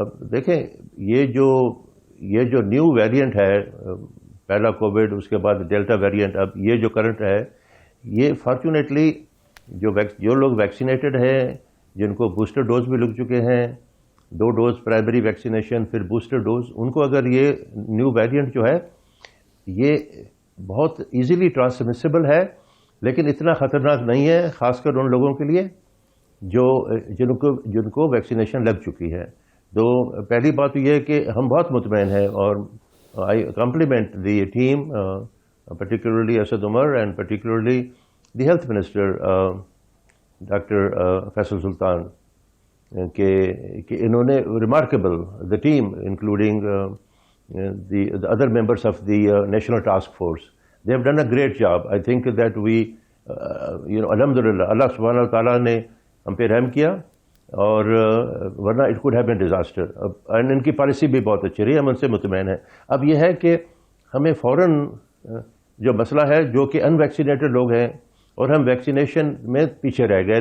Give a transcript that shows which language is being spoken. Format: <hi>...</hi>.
<ur>دیکھیں، یہ جو نیو ویریئنٹ ہے، پہلا کووڈ، اس کے بعد ڈیلٹا ویریئنٹ، اب یہ جو کرنٹ ہے، یہ فارچونیٹلی جو لوگ ویکسینیٹڈ ہیں، جن کو بوسٹر ڈوز بھی لگ چکے ہیں، 2 ڈوز پرائمری ویکسینیشن پھر بوسٹر ڈوز، ان کو اگر یہ نیو ویریئنٹ جو ہے یہ بہت ایزیلی ٹرانسمیسیبل ہے، لیکن اتنا خطرناک نہیں ہے، خاص کر ان لوگوں کے لیے جن کو ویکسینیشن لگ چکی ہے. تو پہلی بات یہ ہے کہ ہم بہت مطمئن ہیں، اور</ur> <en>I compliment the team, particularly Asad Umar and particularly the health minister. Doctor Faisal Sultan</en> <ur>کہ انہوں نے</ur> <en>Remarkable the team including the other members of the national task force, they have done a great job. I think that we alhamdulillah, Allah subhanahu wa ta'ala</en> <ur>نے ہم پہ رحم کیا, اور ورنہ</ur> <en>it could have been disaster.</en> <ur>اور ان کی policy بھی بہت اچھی رہی, ہم ان سے مطمئن ہیں. اب یہ ہے کہ ہمیں فوراً جو مسئلہ ہے جو کہ ان ویکسینیٹڈ لوگ ہیں اور ہم ویکسینیشن میں پیچھے رہ گئے.</ur>